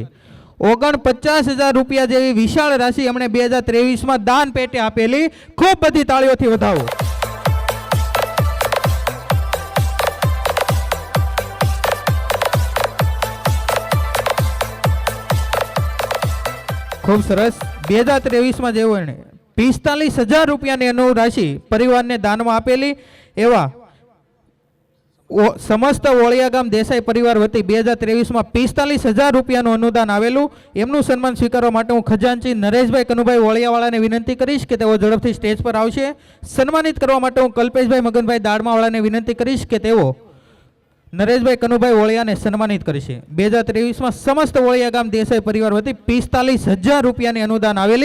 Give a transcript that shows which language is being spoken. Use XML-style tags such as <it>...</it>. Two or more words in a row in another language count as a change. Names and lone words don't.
<gu>49,000 રૂપિયા જેવી વિશાળ રાશિ એમણે 2023 દાન પેટે આપેલી। ખૂબ બધી તાળીઓથી વધાવો। ખૂબ સરસ। 2023 જેવો એણે 45,000 રૂપિયાની અનુરાશિ પરિવારને દાનમા આપેલી એવા સમસ્ત વોળિયા ગામ દેસાઈ પરિવાર વતી 2023 45,000 રૂપિયાનું અનુદાન આવેલું। એમનું સન્માન સ્વીકારવા માટે હું ખજાનચી નરેશભાઈ કનુભાઈ વોળિયાવાળાને વિનંતી કરીશ કે તેઓ ઝડપથી સ્ટેજ પર આવશે। સન્માનિત કરવા માટે હું કલ્પેશભાઈ મગનભાઈ દાડમાવાળાને વિનંતી કરીશ કે તેઓ નરેશભાઈ કનુભાઈ વોળિયાને સન્માનિત કરશે। 2023 સમસ્ત વોળિયા ગામ દેસાઈ પરિવાર વતી 45,000 રૂપિયાની અનુદાન આવેલી।</gu>